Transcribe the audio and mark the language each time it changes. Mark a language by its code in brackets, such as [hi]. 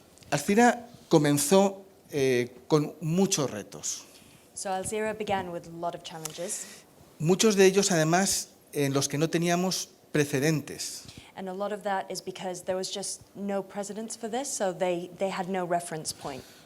[es] Alcira comenzó con muchos retos. [en] So Alzira began with a lot of challenges, [es] Muchos de ellos, además, en los que no teníamos precedentes. [en] and a lot of that is because there was just no precedence for this, so they had no reference point.